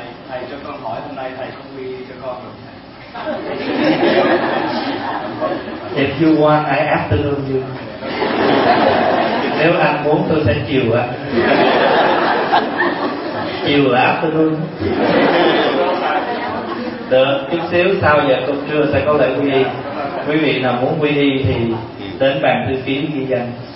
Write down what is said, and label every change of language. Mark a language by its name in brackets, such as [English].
[Vietnamese] thầy cho con hỏi hôm nay thầy không đi cho con được. [English] If you want, I afternoon you. [Vietnamese] Nếu anh muốn tôi sẽ chiều á. Chiều là afternoon. Được, chút xíu sau giờ cơm trưa sẽ có lễ quy y. Quý vị nào muốn quy y thì đến bàn thư ký ghi danh.